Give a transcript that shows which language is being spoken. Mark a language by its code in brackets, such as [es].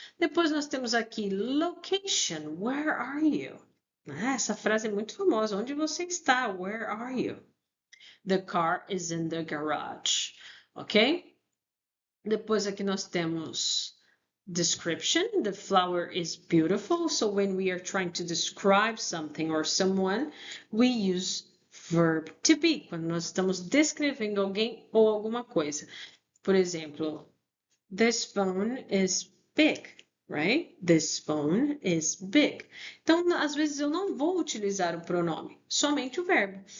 [pt] Depois nós temos aqui location. [en] Where are you? [pt] Essa frase é muito famosa. Onde você está? [en] Where are you? The car is in the garage. Ok? [pt] Depois aqui nós temos description. [en] The flower is beautiful. So when we are trying to describe something or someone, we use verb to be. [pt] Quando nós estamos descrevendo alguém ou alguma coisa. Por exemplo, [en] this phone is big, right? This phone is big. [pt] Então, às vezes eu não vou utilizar o pronome, somente o verbo.